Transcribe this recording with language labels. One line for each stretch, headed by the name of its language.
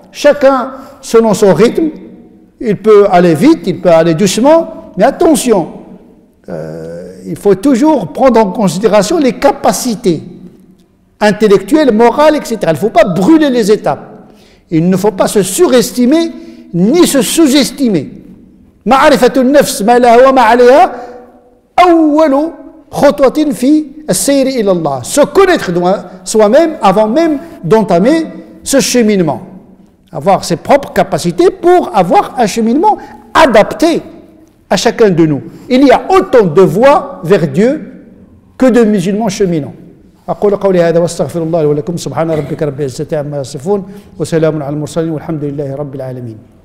French: Chacun selon son rythme. Il peut aller vite, il peut aller doucement. Mais attention, il faut toujours prendre en considération les capacités intellectuelles, morales, etc. Il ne faut pas brûler les étapes. Il ne faut pas se surestimer ni se sous-estimer.
Arabic: معرفة النفس ما لها وما عليها أول خطوة في السير إلى الله.
French: Se connaître soi-même avant même d'entamer ce cheminement. Avoir ses propres capacités pour avoir un cheminement adapté à chacun de nous. Il y a autant de voies vers Dieu que de musulmans cheminants.
Arabic: أقول قولي هذا واستغفر الله ولكم سبحان ربك رب العزة عما يصفون وسلام على المرسلين والحمد لله رب العالمين.